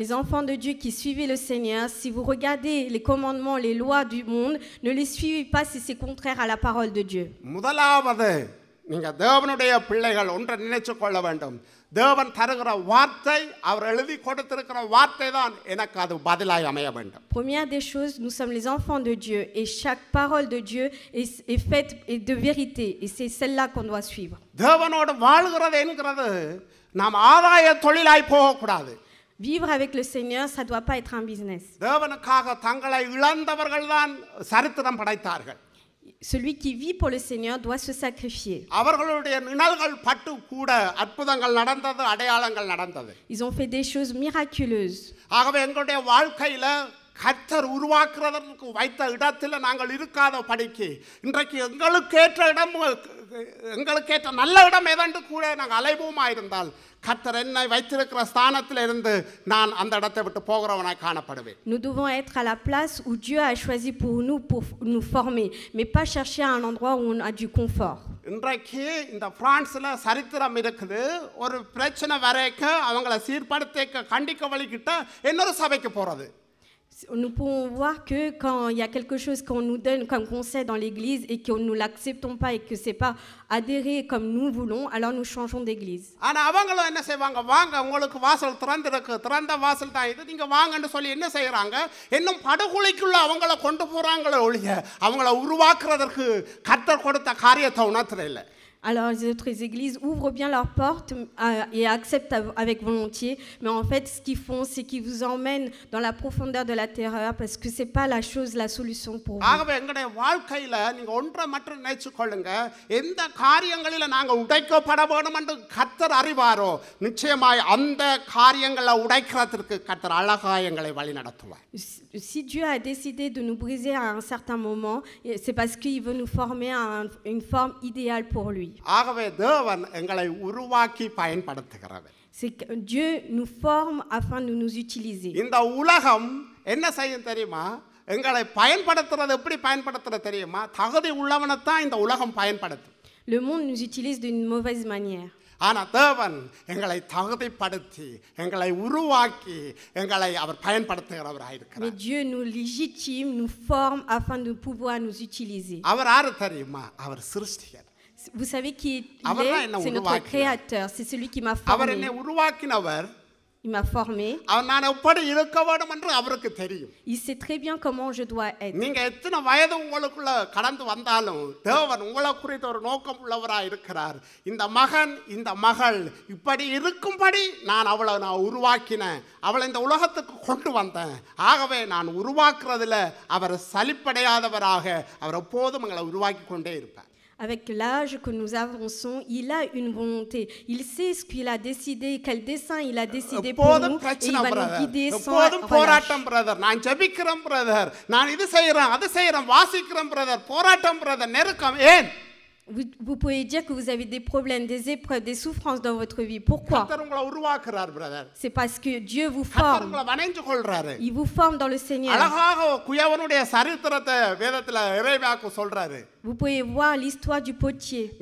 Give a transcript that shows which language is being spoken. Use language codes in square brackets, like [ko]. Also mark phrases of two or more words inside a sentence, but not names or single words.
[fr] Les enfants de Dieu qui suivez le Seigneur, si vous regardez les commandements, les lois du monde, ne les suivez pas si c'est contraire à la parole de Dieu. [ta] முதலாவது நீங்க தேவனுடைய பிள்ளைகள் ஒன்றை நினைச்சு கொள்ள வேண்டும். தேவன் தருகிற வார்த்தை, அவர் எழுதி கொடுத்திருக்கிற வார்த்தை தான் எனக்கு அது பதிலாய் அமைய வேண்டும். [fr] Première des choses, nous sommes les enfants de Dieu et chaque parole de Dieu est faite de vérité et c'est celle-là qu'on doit suivre. [ta] தேவனோடு வாழ்கிறது என்கிறது நாம் ஆதாய தொழிலாய் போகக்கூடாது. [fr] Vivre avec le Seigneur, ça ne doit pas être un business. [ta] தேவனுக்காக தங்களை இழந்தவர்கள் தான் சரித்திரம் படைத்தார்கள். [fr] Celui qui vit pour le Seigneur doit se sacrifier. [ta] அவர்களுடைய நிழல்கள் பட்டு கூட அற்புதங்கள் நடந்தது, அடையாளங்கள் நடந்தது. [fr] Ils ont fait des choses miraculeuses. [ta] ஆகவே எங்களுடைய வாழ்க்கையில கர்த்தர் உருவாக்குறதற்கு வைத்த இடத்தில் நாங்கள் இருக்காத படிக்கு இன்றைக்கு எங்களுக்கேற்ற இடம், எங்களுக்கேற்ற நல்ல இடம் எதென்று கூட நாங்கள் அலைவோமா இருந்தால் கர்த்தர் என்னை வைத்திருக்கிற ஸ்தானத்தில் இருந்து நான் அந்த இடத்தை விட்டு போகிறவனாய் காணப்படுவேன். [fr] Nous devons être à la place où Dieu a choisi pour nous former, mais pas chercher à un endroit où on a du confort. [ta] இன்றைக்கு இந்த பிரான்ஸ்ல சரித்திரம் இருக்குது. ஒரு பிரச்சனை வரைக்கும் அவங்கள சீர்படுத்த கண்டிக்க வழிகிட்ட இன்னொரு சபைக்கு போறது. [fr] Nous pouvons voir que quand il y a quelque chose qu'on nous donne comme conseil dans l'église et que nous l'acceptons pas et que c'est pas adhéré comme nous voulons, alors nous changeons d'église. [ta] ஆனா அவங்களும் என்ன செய்வாங்க, வாங்க உங்களுக்கு வாசல் திறந்திருக்கு, திறந்த வாசல் தான் இது, நீங்க வாங்கன்னு சொல்லி என்ன செய்யறாங்க, இன்னும் படுகொலைக்குள்ள அவங்கள கொண்டு போறாங்களே ஒழிய அவங்கள உருவாக்குறதற்கு கர்த்தர் கொடுத்த காரியத்தை உணர்த்துற இல்லை. [fr] Alors les autres églises ouvrent bien leurs portes et acceptent avec volontiers, mais en fait ce qu'ils font c'est qu'ils vous emmènent dans la profondeur de la terreur parce que c'est pas la solution pour vous. [ta] ஆகவே எங்களுடைய வாழ்க்கையில நீங்க ஒன்றை மட்டும் நினைச்சு கொள்ளுங்க, எந்த காரியங்களில நாங்க உடைக்கப்பட வேண்டும் என்று கர்த்தர் அறிவாரோ நிச்சயமாய் அந்த காரியங்களை உடைக்கிறதுக்கு கர்த்தர் அழகாய் எங்களை வழி நடத்துவார். [fr] Si Dieu a décidé de nous briser à un certain moment, c'est parce qu'il veut nous former à une forme idéale pour lui. [ta] ஆகவே தேவன் எங்களை உருவாக்கி பயன்படுத்துகிறவர். [fr] C'est que Dieu nous forme afin de nous utiliser. [ta] இந்த உலகம் என்ன செய்யும் தெரியுமா? எங்களை பயன்படுத்துறது எப்படி பயன்படுத்துறது தெரியுமா? தகுதி உள்ளவனை தான் இந்த உலகம் பயன்படுத்தும். [fr] Le monde nous utilise d'une mauvaise manière. [ta] ஆனா தேவன் எங்களை தகுதிப்படுத்தி எங்களை உருவாக்கி எங்களை அவர் பயன்படுத்துகிறவராய் இருக்கிறார். [fr] Mais Dieu nous légitime, nous forme afin de pouvoir nous utiliser. [ta] அவர் யாரு தெரியுமா? அவர் சிருஷ்டிகர். [fr] Vous savez qui il est? C'est notre créateur, c'est celui qui m'a [ta] அவர் [fr] formé. [ta] என்னை உருவாக்கினவர். [fr] Il m'a formé. [ta] அவர் நான் எப்படி இருக்க வேண்டும் என்று அவருக்கு தெரியும். [fr] Il sait très bien comment je dois être. [ta] நீங்க எத்தனை வயது உங்களுக்குள்ள கடந்து வந்தாலும் தேவன் உங்களை குறித்த ஒரு நோக்கம் உள்ளவராய் இருக்கிறார். இந்த மகன் இந்த மகள் இப்படி இருக்கும்படி நான் அவளை உருவாக்கினேன், அவளை இந்த உலகத்துக்கு கொண்டு வந்தேன். ஆகவே நான் உருவாக்குறதுல அவர் சலிப்படையாதவராக அவர் எப்போதும் எங்களை உருவாக்கி கொண்டே இருப்பார். [fr] Avec l'âge que nous avançons, il a une volonté. Il sait ce qu'il a décidé, quel dessein il a décidé pour nous, et il va nous guider sans [ta] போராட்டம் பிரதர், நான் ஜெபிக்கிறேன் பிரதர், நான் இது செய்யறேன் அது செய்யறேன், வாசிக்கிறேன் பிரதர், போராட்டம் பிரதர், நெருக்கம். ஏன்? [fr] Vous pouvez dire que vous avez des problèmes, des épreuves, des souffrances dans votre vie. Pourquoi? C'est parce que Dieu vous forme. Il vous forme dans le Seigneur. Vous pouvez voir l'histoire du potier.